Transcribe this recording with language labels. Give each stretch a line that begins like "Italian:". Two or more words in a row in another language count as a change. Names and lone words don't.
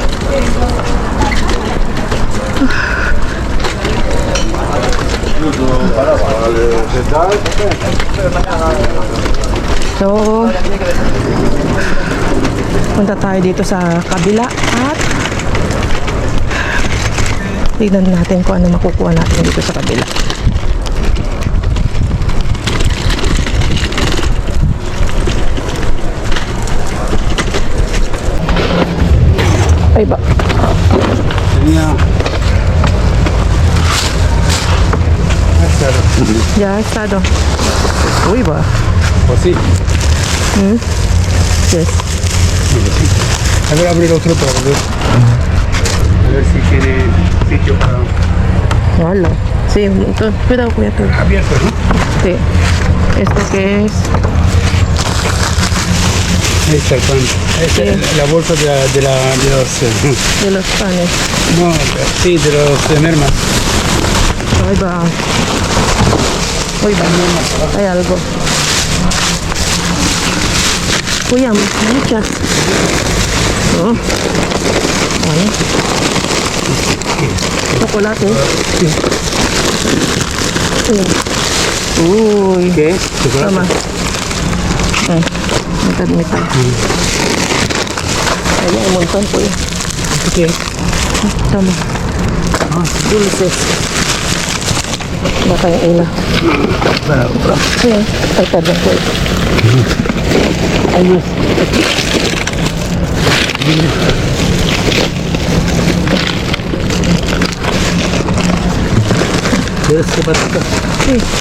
Filipino: So, punta tayo dito sa kabila at tignan natin kung ano makukuha natin dito sa kabila. Ay ba?
Spanish: Tenía... Ya, estado.
Filipino: Uy ba?
Spanish: Pues sí.
English: Yes.
Spanish: A ver, abrir otro para ver. A ver si tiene sitio para... Hola. Sí, cuidado, cuidado. Abierto, ¿no? Sí. ¿Esto qué es? Ahí está el pan. Esta es la bolsa de los... De los panes. no, sí, de los mermas.
Filipino: Ay ba? Uy ba?
Spanish: Hay algo. Kuya, muchas.
Filipino: Oh. Ano?
Spanish: Chocolate. Uy. ¿Qué?
Filipino: Tama. Mitad.
Spanish: Ay, hay un montón, kuya. ¿Qué?
Filipino: Tama. Dulces. Baka yung ila. Sí.
Spanish: Ay, perdón, kuya. Hay más. ¿Quieres que patata? Sí.